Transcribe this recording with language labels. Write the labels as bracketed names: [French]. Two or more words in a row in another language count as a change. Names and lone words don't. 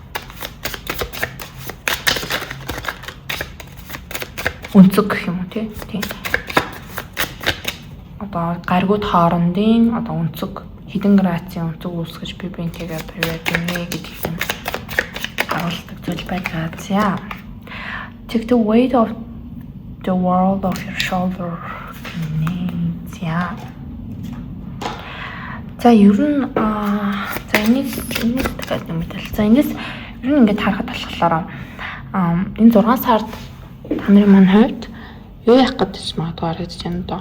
[Mongolian] Үнцэг гэх юм уу тийм. Одоо гаригууд хоорондын одоо үнцэг хэдэн градусын үнцэг үүсгэж бие биентэйгээ одоо юу яадаг нэ гэдгийг юм харуулдаг зүйл байдаг. [English] За take the weight of the world off your shoulder. [Mongolian] За ер нь за энэс дахиад юм даа. За энэс ер нь ингээд харахад болохоор энэ 6 сард та нарын маань хувьд юу яах гэж магадгүй харагдаж байна доо.